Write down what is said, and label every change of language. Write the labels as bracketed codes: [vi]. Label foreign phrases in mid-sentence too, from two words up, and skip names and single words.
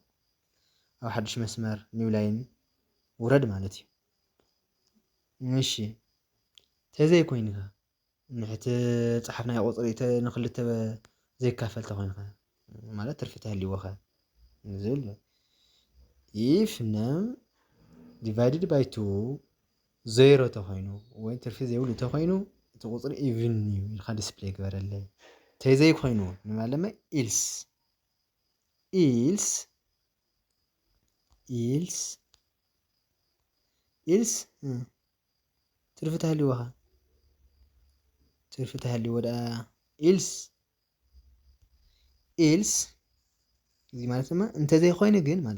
[ti] ሓድሽ መስመር [en] new line [ti] ውረድ ማለት እዩ። እሺ ተዘይ ኮይንካ ንሕቲ ጸሓፍናዮ ቁጽሪ ንኽልተ ዘይካፈል ተኮይንካ ማለት ትርፊ ተሃልይዎኻ ዝብል [en] if num divided by 2 0 [ti] ተኮይኑ ወይ ትርፊ ዘይብሉ ተኮይኑ እቲ ቁጽሪ ኢቭን እዩ ኢልካ ዲስፕሌይ ገበረለይ። ተዘይ ኮይኑ ንማለመ ኢልስ ትርፊ ተሃልይዎኻ ትርፊ ተሃልይዎ ዳ ኢልስ እዚ ማለት ድማ እንተዘይ ኮይኑ ግን ማለት